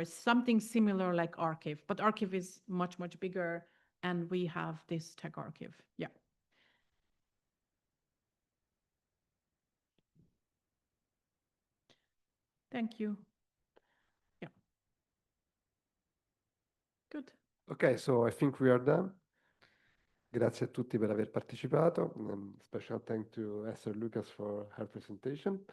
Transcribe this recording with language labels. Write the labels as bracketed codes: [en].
[en] It's something similar like archive, but archive is much, much bigger, and we have this tech archive. Yeah. Thank you. Yeah. Good. Okay, so I think we are done. [it] Grazie a tutti per aver partecipato. [en] Special thanks to Esther Lucas for her presentation.